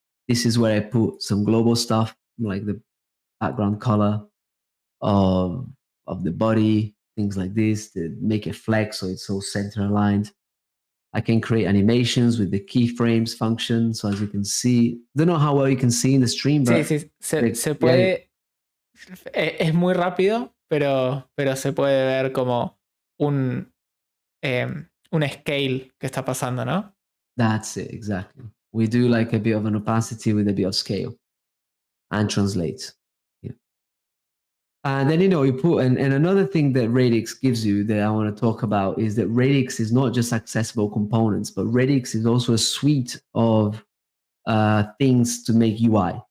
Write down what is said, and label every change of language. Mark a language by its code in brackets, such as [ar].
[en] This is where I put some global stuff like the background color of the body, things like this, to make it flex so it's so center aligned. I can create animations with the keyframes function. So as you can see, don't know how well you can see in the stream, but [es] Sí, se puede. Es muy rápido, pero se puede ver como un scale que está pasando, ¿no? [en] That's it, exactly. We do like a bit of an opacity with a bit of scale and translate. Yeah. And then, you put, and another thing that Radix gives you that I want to talk about is that Radix is not just accessible components, but Radix is also a suite of things to make UI.